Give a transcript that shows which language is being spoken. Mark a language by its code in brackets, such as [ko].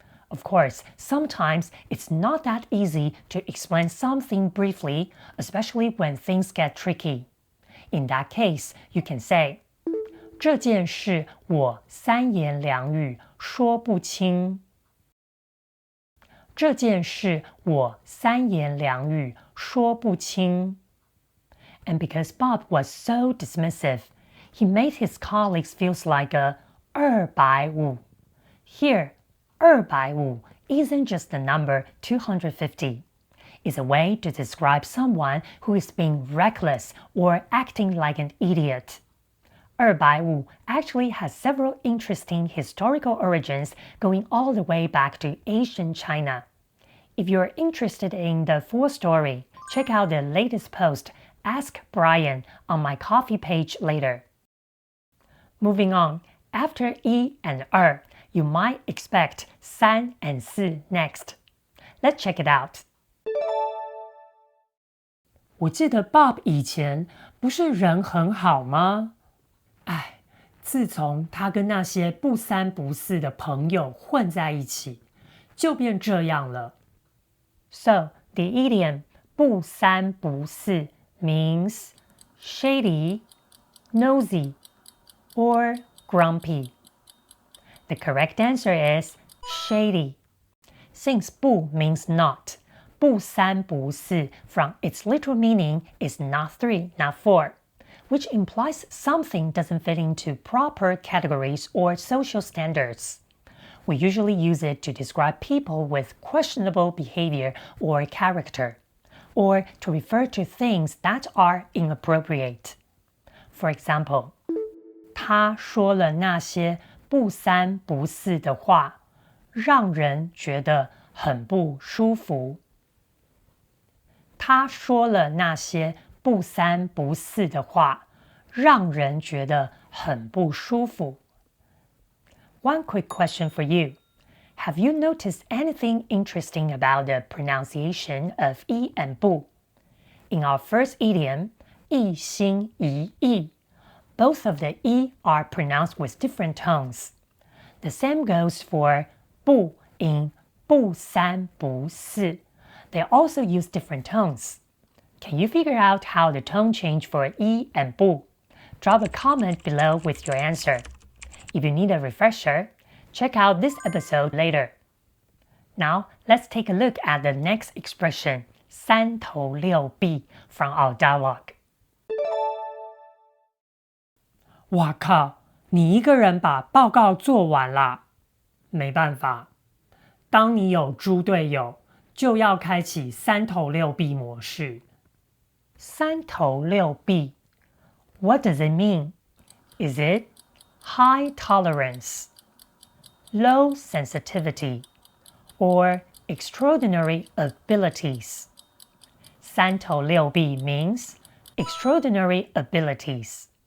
[en] Of course, sometimes it's not that easy to explain something briefly, especially when things get tricky. In that case, you can say, [zh] 这件事我三言两语说不清。这件事我三言两语说不清。 [en] And because Bob was so dismissive, he made his colleagues feel like a 250. Here, 250 isn't just the number 250. is a way to describe someone who is being reckless or acting like an idiot. 250 actually has several interesting historical origins going all the way back to ancient China. If you're interested in the full story, check out the latest post, Ask Bryan, on my Ko-fi page later. Moving on, after 一 and 二, you might expect 3 and 4 next. Let's check it out. [zh] 我记得 Bob 以前不是人很好吗？哎，自从他跟那些不三不四的朋友混在一起，就变这样了。 [en] So, the idiom 不三不四 means shady, nosy, or grumpy. The correct answer is shady. Since 不 means not, 不三不四 from its literal meaning is not 3, not 4, which implies something doesn't fit into proper categories or social standards. We usually use it to describe people with questionable behavior or character, or to refer to things that are inappropriate. For example, [zh] 他说了那些不三不四的话，让人觉得很不舒服。他说了那些不三不四的话，让人觉得很不舒服。 [en] One quick question for you. Have you noticed anything interesting about the pronunciation of 一 and 不? In our first idiom, 一心一意, both of the 一 are pronounced with different tones. The same goes for 不 in 不三不四. They also use different tones. Can you figure out how the tone change for 一 and 不? Drop a comment below with your answer. If you need a refresher, check out this episode later. Now, let's take a look at the next expression, 三头六臂, from our dialogue. [zh] 哇靠，你一个人把报告做完啦？没办法，当你有猪队友，就要开启三头六臂模式。 [en] 三头六臂 What does it mean? Is it high tolerance, low sensitivity, or extraordinary abilities? 三头六臂 means extraordinary abilities.